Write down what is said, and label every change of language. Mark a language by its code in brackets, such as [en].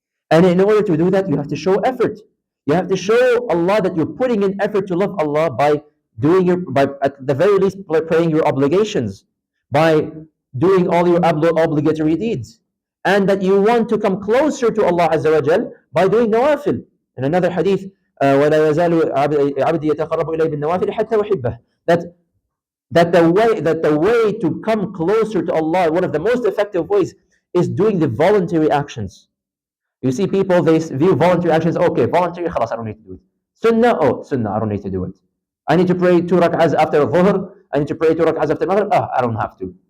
[en] And in order to do that, you have to show effort. You have to show Allah that you're putting in effort to love Allah by at the very least praying your obligations, by doing all your obligatory deeds, and that you want to come closer to Allah Azza wa Jal by doing nawafil. In another hadith, [ar] وَلَا يَزَالُ عَبْدِي يَتَقَرَّبُ إِلَيْهِ بِالنَّوَافِلِ حَتَّى أُحِبَّهُ. [en] That the way to come closer to Allah, one of the most effective ways, is doing the voluntary actions. You see people, they view voluntary actions, okay, voluntary, khalas, I don't need to do it. Sunnah, sunnah, I don't need to do it. I need to pray 2 rak'ahs after dhuhr, I need to pray 2 rak'ahs after maghrib, I don't have to.